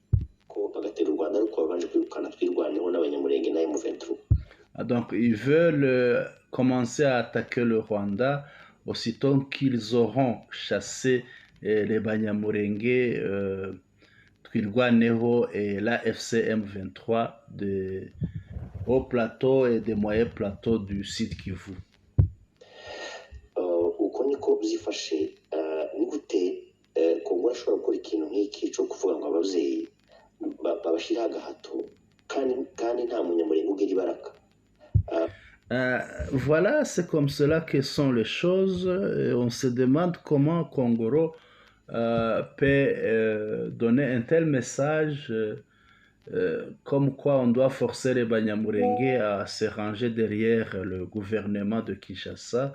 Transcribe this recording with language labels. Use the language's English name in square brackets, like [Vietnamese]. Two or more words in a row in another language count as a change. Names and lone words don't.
[French] Donc ils veulent commencer à attaquer le Rwanda aussitôt qu'ils auront chassé les Banyamulenge, Twirwaneho et la FCM 23 des hauts plateaux et des moyens plateaux du Sud Kivu. [Kinyarwanda] Uko niko byifashe ni gute Kongo ashobora gukora ikintu nk'iki cyo kuvuga ngo ababyeyi babashira agahato kandi nta munyamurenge ugira ibaraka. [French] Voilà, c'est comme cela que sont les choses. Et on se demande comment Kongoro peut donner un tel message comme quoi on doit forcer les Banyamulenge à se ranger derrière le gouvernement de Kinshasa.